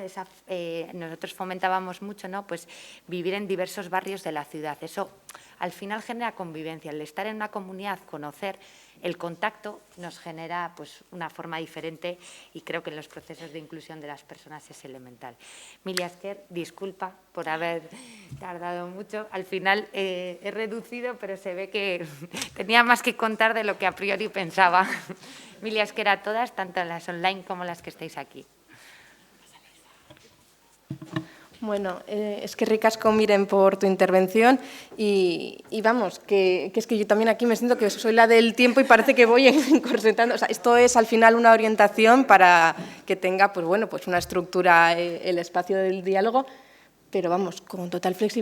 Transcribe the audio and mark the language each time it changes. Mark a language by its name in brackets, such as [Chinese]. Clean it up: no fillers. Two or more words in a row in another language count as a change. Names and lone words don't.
[Spanish] Nosotros fomentábamos mucho, ¿no?, pues vivir en diversos barrios de la ciudad. Eso al final genera convivencia. El estar en una comunidad, conocer, el contacto nos genera pues una forma diferente y creo que en los procesos de inclusión de las personas es elemental. [Basque] Mila esker, [Spanish] disculpa por haber tardado mucho. Al final he reducido, pero se ve que tenía más que contar de lo que a priori pensaba. [Basque] Mila esker [Spanish] a todas, tanto las online como las que estáis aquí. Bueno, es que ricasco, Miren, por tu intervención y vamos, que es que yo también aquí me siento que soy la del tiempo y parece que voy encorsetando. O sea, esto es al final una orientación para que tenga, pues bueno, pues una estructura el espacio del diálogo, pero vamos, con total flexibilidad.